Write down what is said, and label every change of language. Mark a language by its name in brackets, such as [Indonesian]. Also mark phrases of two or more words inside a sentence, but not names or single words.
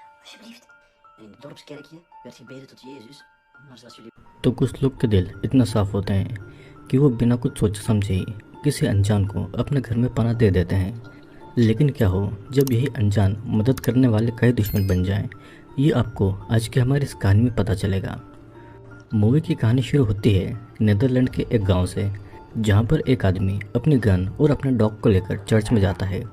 [Dutch] Alsjeblieft. En in het dorpskerkje werd gebeden tot Jezus. Maar zoals jullie... [Hindi] तो कुछ लोग के दिल इतना साफ होते हैं कि वो बिना कुछ सोचे समझे ही किसी अनजान को अपने घर में पनाह दे देते हैं। लेकिन क्या हो जब यही अनजान मदद करने वाले कई दुश्मन बन जाएं, ये आपको आज की हमारी इस कहानी में पता चलेगा। मूवी की कहानी शुरू होती है नीदरलैंड के एक गांव से, जहां पर एक आदमी अपनी गन और अपने डॉग को लेकर चर्च में जाता है।